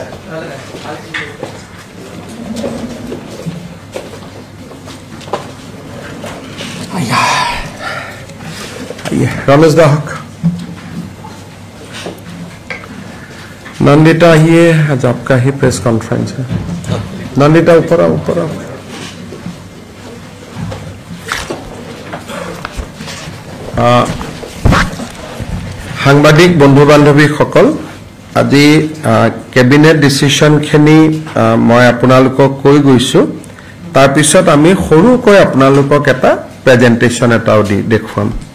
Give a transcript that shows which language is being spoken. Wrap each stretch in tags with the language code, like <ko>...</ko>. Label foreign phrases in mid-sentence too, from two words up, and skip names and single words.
<hi>रमेश दा हक नंदिता ही आज आपका ही</hi> <en>press conference</en> <hi>है नंदिता ऊपर आओ</hi> <as>সাংবাদিক বন্ধু বান্ধৱী সকল আজি</as> <en>cabinet decision</en> <as>খেনি মই আপোনালোকক কৈ গৈছো তাৰ পিছত আমি সৰুকৈ আপোনালোকক এটা প্ৰেজেন্টেচন এটাও দি দেখুৱাম</as>